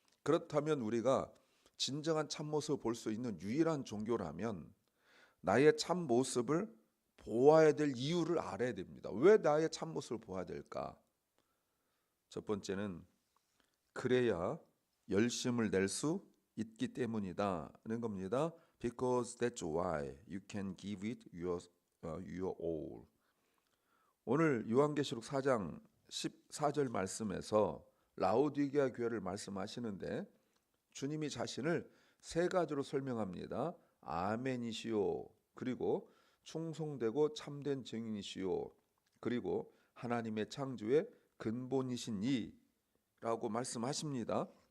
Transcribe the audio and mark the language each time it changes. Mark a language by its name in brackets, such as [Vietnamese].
[Korean] 그렇다면 우리가 진정한 참모습을 볼 수 있는 유일한 종교라면 나의 참모습을 보아야 될 이유를 알아야 됩니다. 왜 나의 참모습을 보아야 될까? 첫 번째는 그래야 열심을 낼 수 있기 때문이다는 겁니다. [English] Because that's why you can give it your all. [Korean] 오늘 요한계시록 4장 14절 말씀에서 라오디게아 교회를 말씀하시는데 주님이 자신을 세 가지로 설명합니다. 아멘이시오, 그리고 충성되고 참된 증인이시오, 그리고 하나님의 창조의 근본이신 이라고 말씀하십니다.